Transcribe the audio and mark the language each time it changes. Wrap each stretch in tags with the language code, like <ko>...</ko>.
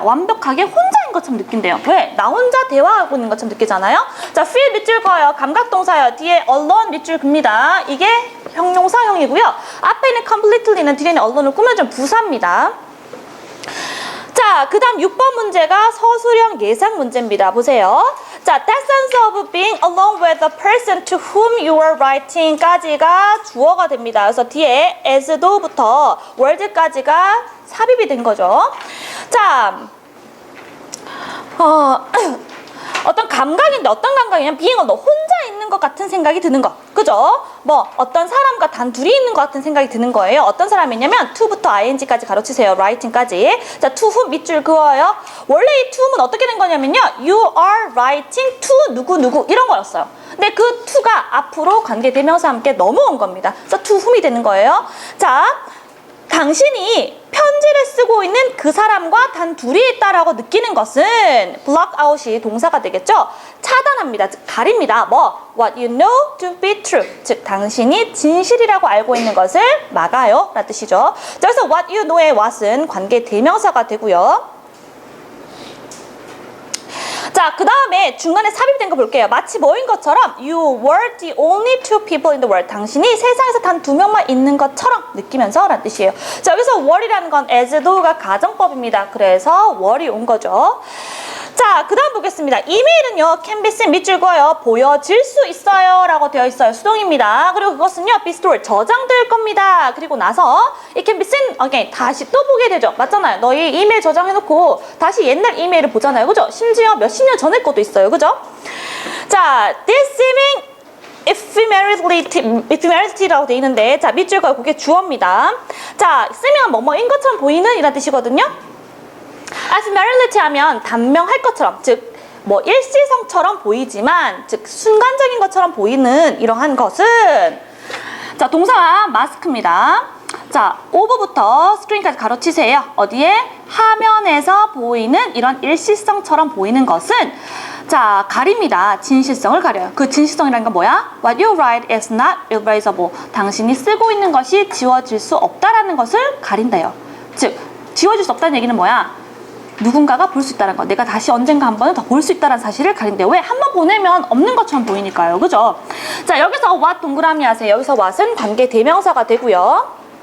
<ko>완벽하게 혼자인 것처럼 느낀대요. 왜? 나 혼자 대화하고 있는 것처럼 느끼잖아요. 자, feel 밑줄 그어요. 감각동사요. 뒤에 alone 밑줄 긋니다. 이게 형용사형이고요. 앞에 있는 completely는 뒤에 있는 alone을 꾸며준 부사입니다. 자, 그 다음 6번 문제가 서술형 예상 문제입니다. 보세요.</ko> <en>자, that sense of being alone with the person to whom you are writing</en> <ko>까지가 주어가 됩니다. 그래서 뒤에 as though부터 word까지가 삽입이 된 거죠. 자, 어떤 감각인데 어떤 감각이냐면 being alone, 혼자 있는 것 같은 생각이 드는 거. 그죠? 뭐 어떤 사람과 단 둘이 있는 것 같은 생각이 드는 거예요. 어떤 사람이냐면 to부터 ing까지 가로치세요. writing까지. 자, to whom 밑줄 그어요. 원래 이 to whom은 어떻게 된 거냐면요. you are writing to 누구 이런 거였어요. 근데 그 to가 앞으로 관계대명사와 함께 넘어온 겁니다. 그래서 to whom이 되는 거예요. 자, 당신이 편지를 쓰고 있는 그 사람과 단 둘이 있다라고 느끼는 것은 block out이 동사가 되겠죠. 차단합니다. 즉 가립니다.</ko> <en>뭐 what you know to be true.</en> <ko>즉 당신이 진실이라고 알고 있는 것을 막아요. 라는 뜻이죠. 자, 그래서 what you know의 what은 관계 대명사가 되고요. 자, 그 다음에 중간에 삽입된 거 볼게요. 마치 뭐인 것처럼</ko> <en>you were the only two people in the world.</en> <ko>당신이 세상에서 단 2명만 있는 것처럼 느끼면서 라는 뜻이에요. 자, 여기서 were이라는 건 as though가 가정법입니다. 그래서 were이 온 거죠. 자, 그 다음 보겠습니다. 이메일은요, can be seen 밑줄 그어요. 보여질 수 있어요 라고 되어 있어요. 수동입니다. 그리고 그것은요, be stored 저장될 겁니다. 그리고 나서</ko> <en>it can be seen again</en> <ko>다시 또 보게 되죠. 맞잖아요. 너희 이메일 저장해놓고 다시 옛날 이메일을 보잖아요. 그죠? 심지어 몇십 년 전에 것도 있어요. 그죠? 자, this seeming ephemerality라고 되어 있는데, 자, 밑줄 그어 그게 주어입니다. 자, seeming은 뭐뭐인 것처럼 보이는 이란 뜻이거든요. ephemerality 하면 단명할 것처럼, 즉 뭐 일시성처럼 보이지만, 즉 순간적인 것처럼 보이는 이러한 것은, 자, 동사 마스크입니다. 자, 오버부터 스크린까지 가로치세요. 어디에? 화면에서 보이는 이런 일시성처럼 보이는 것은, 자, 가립니다. 진실성을 가려요. 그 진실성이라는 건 뭐야?</ko> <en>What you write is not erasable.</en> <ko>당신이 쓰고 있는 것이 지워질 수 없다라는 것을 가린대요. 즉, 지워질 수 없다는 얘기는 뭐야? 누군가가 볼 수 있다는 거. 내가 다시 언젠가 한 번은 더 볼 수 있다는 사실을 가린대요. 왜? 한 번 보내면 없는 것처럼 보이니까요. 그죠? 자, 여기서 what 동그라미 하세요. 여기서 what은 관계 대명사가 되고요.</ko>